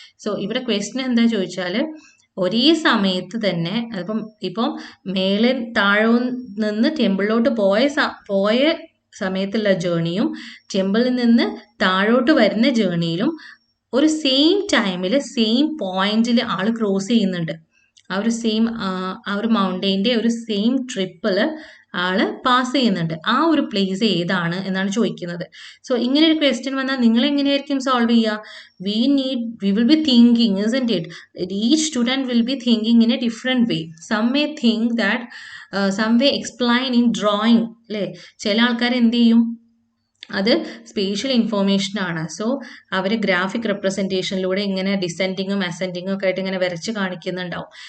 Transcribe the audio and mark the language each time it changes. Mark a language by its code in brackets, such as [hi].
[ml] So ഇവിടെ question എന്താ ചോദിച്ചാൽ, ഒരേ സമയത്ത് തന്നെ ഇപ്പം മേലെ താഴെ നിന്ന് ടെമ്പിളിലോട്ട് പോയ സമയത്തുള്ള ജേണിയും ടെമ്പിളിൽ നിന്ന് താഴോട്ട് വരുന്ന ജേണിയിലും ഒരു സെയിം ടൈമിൽ സെയിം പോയിന്റിൽ ആൾ ക്രോസ് ചെയ്യുന്നുണ്ട്. ആ ഒരു മൗണ്ടെയിൻ്റെ ഒരു സെയിം ട്രിപ്പിൽ ആള് പാസ് ചെയ്യുന്നുണ്ട്. ആ ഒരു പ്ലേസ് ഏതാണ് എന്നാണ് ചോദിക്കുന്നത്. സോ ഇങ്ങനെ ഒരു ക്വസ്റ്റ്യൻ വന്നാൽ നിങ്ങൾ എങ്ങനെയായിരിക്കും സോൾവ് ചെയ്യുക? [en] we will be thinking, isn't it? Each student will be thinking in a different way. Some may think that some way explain in drawing, [ml] അല്ലേ? ചില ആൾക്കാർ എന്ത് ചെയ്യും, അത് സ്പേഷ്യൽ ഇൻഫോർമേഷൻ ആണ്. സോ അവർ ഗ്രാഫിക് റെപ്രസെൻറ്റേഷനിലൂടെ ഇങ്ങനെ ഡിസെൻഡിങ്ങും അസെൻഡിങ്ങും ഒക്കെ ആയിട്ട് ഇങ്ങനെ വരച്ച് കാണിക്കുന്നുണ്ടാവും.